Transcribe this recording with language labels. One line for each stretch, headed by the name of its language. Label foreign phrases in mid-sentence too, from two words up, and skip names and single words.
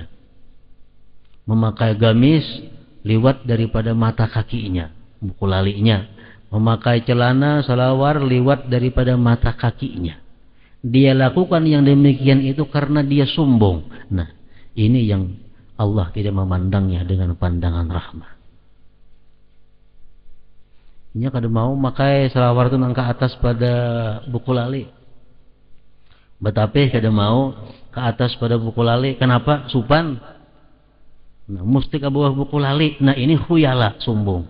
Indonesian: Memakai gamis lewat daripada mata kakinya, buku lalinya. Memakai celana salawar lewat daripada mata kakinya. Dia lakukan yang demikian itu karena dia sombong. Nah, ini yang Allah tidak memandangnya dengan pandangan rahmah.
Banjar: Ini kada mau makai salawar itu nang ke atas pada buku lali. Betape kada mau ke atas pada buku lali. Kenapa? Supan.
Indonesian: Nah, mesti ke bawah buku lali. Nah, ini khuyala, sombong.